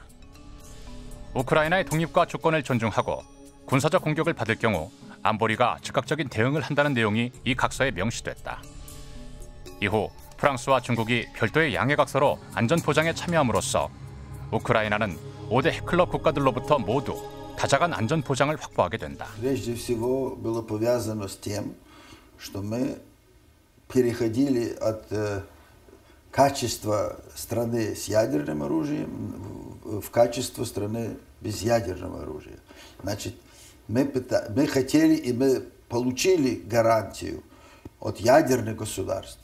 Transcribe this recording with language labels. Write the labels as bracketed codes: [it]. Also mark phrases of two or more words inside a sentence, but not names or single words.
[ko] 우크라이나의 독립과 주권을 존중하고 군사적 공격을 받을 경우 안보리가 즉각적인 대응을 한다는 내용이 이 각서에 명시됐다. 이후 프랑스와 중국이 별도의 양해 각서로 안전보장에 참여함으로써 우크라이나는 5대 핵클럽 국가들로부터 모두 다자간 안전보장을 확보하게 된다. [ru] Прежде всего было повязано с тем, что мы переходили от качества страны с ядерным оружием в качество страны без ядерного оружия. Значит, мы хотели и мы получили гарантию от ядерных государств.